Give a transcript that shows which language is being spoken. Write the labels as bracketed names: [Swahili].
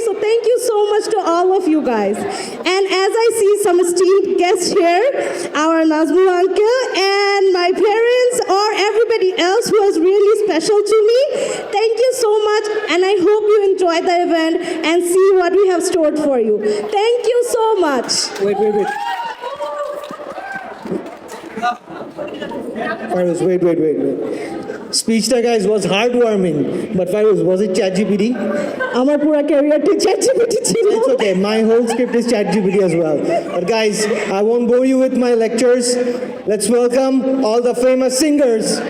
[English] So thank you so much to all of you guys. And as I see some esteemed guests here, our Nazmul uncle and my parents or everybody else who is really special to me, thank you so much, and I hope you enjoy the event and see what we have stored for you. Thank you so much. Wait. Fairuz, wait. Speechটা guys was heartwarming, but Fairuz, was it ChatGPT? [Bangla] আমার পুরো ক্যারিয়ারটি ChatGPT ছিল। [English] It's okay, my whole script is ChatGPT as well. But guys, I won't bore you with my lectures. Let's welcome all the famous singers.